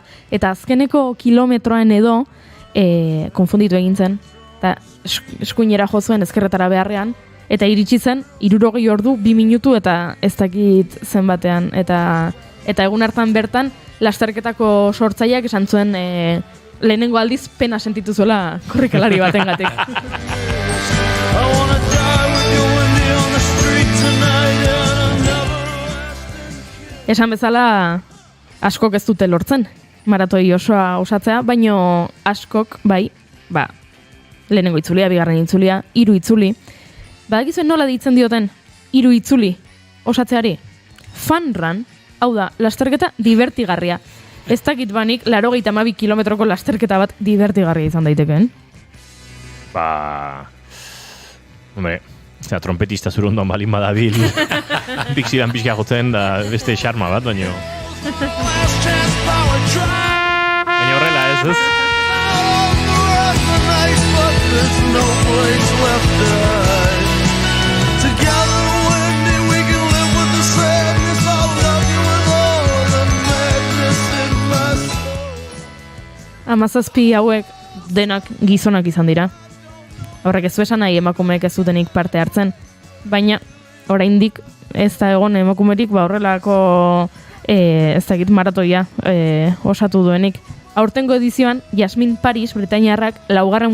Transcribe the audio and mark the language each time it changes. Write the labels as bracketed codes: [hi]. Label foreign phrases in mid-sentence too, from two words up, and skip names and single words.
[eu] Eta azkeneko kilometroan edo, konfunditu egin zen, eta eskuinera jo zuen ezkerretara beharrean, eta iritsi zen, 60 ordu, 2 minutu eta ez dakit zenbatean. Eta egun hartan bertan, lasterketako sortzaileak esan zuen lehenengo aldiz pena sentitu zuela korrikalari batengatik. [en] I wanna die with you Wendy on the street tonight and I never [eu] Esan bezala, askok ez dute lortzen, maratoi osoa osatzea, baino askok, bai, lehenengo itzulia, bigarren itzulia, 3 itzuli. Badakizuen nola deitzen dioten, 3 itzuli osatzeari? [en] Fun run, [eu] hau da, lasterketa divertigarria. Ez dakit banik, 82 kilometroko lasterketa bat divertigarria izan daitekeen. Hombre, trompetista zure ondoan balin badabil, Dixidan pixka jotzen da beste xarma bat, baina [en] last chance power drive. [eu] baina horrela ez. [en] All the rest are nice, but there's no place left to hide. Together, Wendy, we can live with the sadness. I'll love you with all the madness in my soul. [eu] 17 hauek denak gizonak izan dira. Horrek ez du esan nahi emakumeek ez dutenik parte hartzen, baina oraindik ez da egon emakumerik horrelako ez dakit maratoia osatu duenik. Aurtengo edizioan, Jasmin Paris, Britainiarrak, 4.